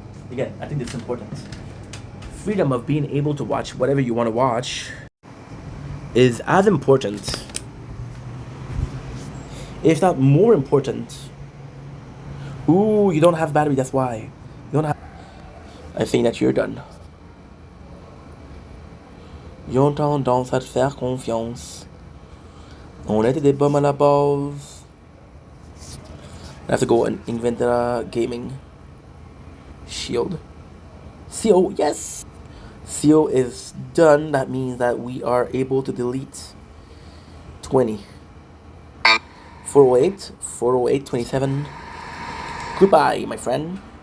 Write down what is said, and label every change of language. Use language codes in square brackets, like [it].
[en] Again, I think that's important. Freedom of being able to watch whatever you want to watch is as important, if not more important. Ooh, you don't have battery, that's why. You don't have. I think that you're done. [fr] Ils ont tendance à te faire confiance. On était des bums à la base. [en] I have to go and invent a gaming shield. CO, yes! CO is done. That means that we are able to delete 20. 408, 408, 27. Goodbye, my friend.